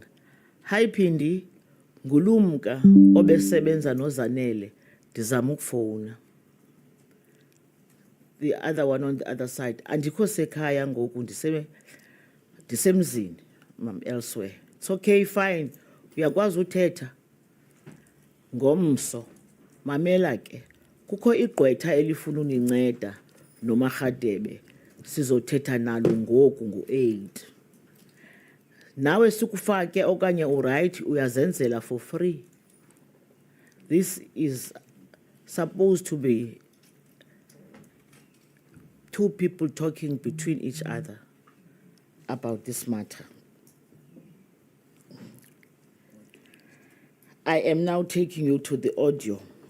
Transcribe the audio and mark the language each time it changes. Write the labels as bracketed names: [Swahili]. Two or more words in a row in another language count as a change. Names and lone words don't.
[Xhosa] Hi Pindi, ngulumka obesebenza noZanele ndizama ukufona. [English] The other one on the other side. [Xhosa] Andikho sekhaya ngoku ndisemzini mam elsewhere. [English] It's okay, fine. [Xhosa] Uyakwazi uthetha ngomso. Mamela ke. Kukho igqwetha elifuna uninceda noMarhadebe sizothetha nalo ngoku ngo-8. Nawe sikufake okanye uright uyazenzela [English] for free. This is supposed to be two people talking between each other about this matter. I am now taking you to the audio.